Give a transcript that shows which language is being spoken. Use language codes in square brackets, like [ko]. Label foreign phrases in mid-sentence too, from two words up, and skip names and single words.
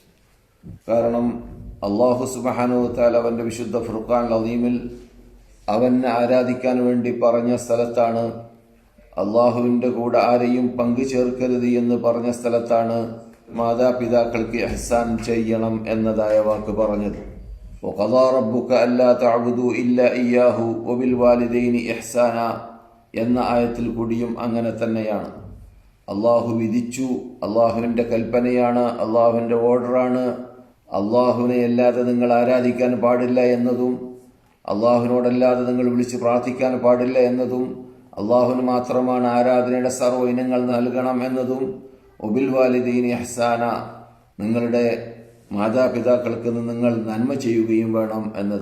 [ml] കാരണം അള്ളാഹു [ar] سبحانه وتعالى [ml] അവന്റെ വിശുദ്ധ ഫുർഖാൻ അദീമിൽ അവനെ ആരാധിക്കാൻ വേണ്ടി പറഞ്ഞ സ്ഥലത്താണ്, അള്ളാഹുവിന്റെ കൂടെ ആരെയും പങ്കു ചേർക്കരുത് എന്ന് പറഞ്ഞ സ്ഥലത്താണ് മാതാപിതാക്കൾക്ക് ഇഹ്സാൻ ചെയ്യണം എന്നതായ വാക്ക് പറഞ്ഞത്. [ar] وَقَضَى رَبُّكَ أَلَّا تَعْبُدُوا إِلَّا إِيَّاهُ وَبِالْوَالِدَيْنِ إِحْسَانًا [ml] എന്ന ആയത്തിൽ കൂടിയും അങ്ങനെ തന്നെയാണ്. അള്ളാഹു വിധിച്ചു, അള്ളാഹുവിന്റെ കൽപ്പനയാണ്, അള്ളാഹുവിന്റെ ഓർഡറാണ്. അള്ളാഹുവിനെ അല്ലാതെ നിങ്ങൾ ആരാധിക്കാൻ പാടില്ല എന്നതും, അള്ളാഹുവിനോടല്ലാതെ നിങ്ങൾ വിളിച്ച് പ്രാർത്ഥിക്കാൻ പാടില്ല എന്നതും, അള്ളാഹുവിന് മാത്രമാണ് ആരാധനയുടെ സർവ്വ ഇനങ്ങൾ നൽകണം എന്നതും, [ar] وبالوالدين إحسانا, [ml] നിങ്ങളുടെ മാതാപിതാക്കൾക്ക് നിങ്ങൾ നന്മ ചെയ്യുകയും വേണം എന്നത്.